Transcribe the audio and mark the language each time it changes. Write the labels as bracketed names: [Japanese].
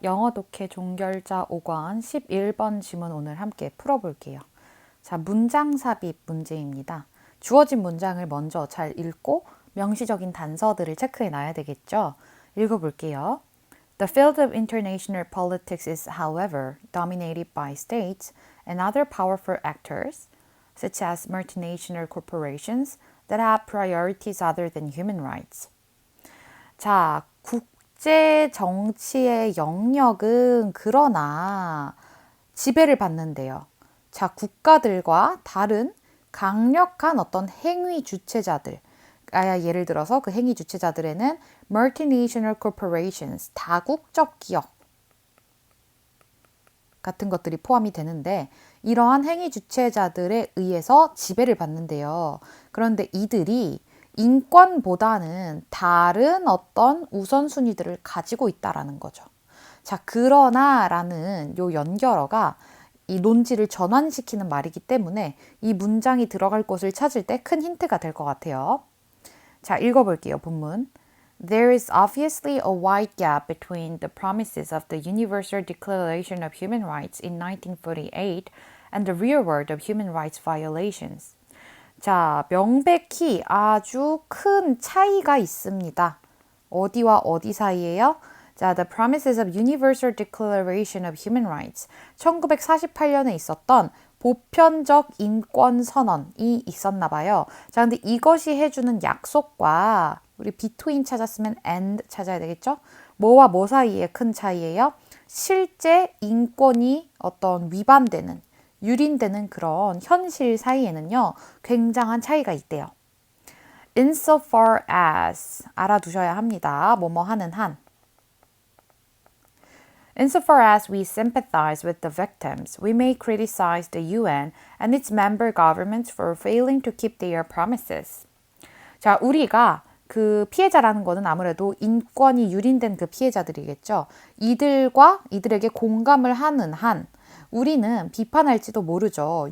[Korean] 영어 독해 종결자 5권 11번 지문 오늘 함께 풀어볼게요. 자, 문장 삽입 문제입니다. 주어진 문장을 먼저 잘 읽고 명시적인 단서들을 체크해 놔야 되겠죠? 읽어볼게요. [English] The field of international politics is, however, dominated by states and other powerful actors, such as multinational corporations that have priorities other than human rights. [Korean] 자, 국제 정치의 영역은 그러나 지배를 받는데요. 자, 국가들과 다른 강력한 어떤 행위 주체자들, 예를 들어서 그 행위 주체자들에는 [English] multinational corporations, [Korean] 다국적 기업 같은 것들이 포함이 되는데 이러한 행위 주체자들에 의해서 지배를 받는데요. 그런데 이들이 인권보다는 다른 어떤 우선순위들을 가지고 있다라는 거죠. 자, 그러나라는 요 연결어가 이 논지를 전환시키는 말이기 때문에 이 문장이 들어갈 곳을 찾을 때 큰 힌트가 될 것 같아요. 자, 읽어볼게요, 본문. [English] There is obviously a wide gap between the promises of the Universal Declaration of Human Rights in 1948 and the real world of human rights violations. [Korean] 자, 명백히 아주 큰 차이가 있습니다. 어디와 어디 사이에요? 자, [English] The Promises of Universal Declaration of Human Rights. [Korean] 1948년에 있었던 보편적 인권 선언이 있었나 봐요. 자, 근데 이것이 해주는 약속과 우리 between 찾았으면 and 찾아야 되겠죠? 뭐와 뭐 사이에 큰 차이예요? 실제 인권이 어떤 위반되는, 유린되는 그런 현실 사이에는요, 굉장한 차이가 있대요. [English] Insofar as [Korean] 알아두셔야 합니다. 뭐뭐 하는 한. [English] Insofar as we sympathize with the victims, we may criticize the UN and its member governments for failing to keep their promises. [Korean] 자, 우리가 그 피해자라는 거는 아무래도 인권이 유린된 그 피해자들이겠죠. 이들에게 공감을 하는 한 우리는 비판할지도 모르죠.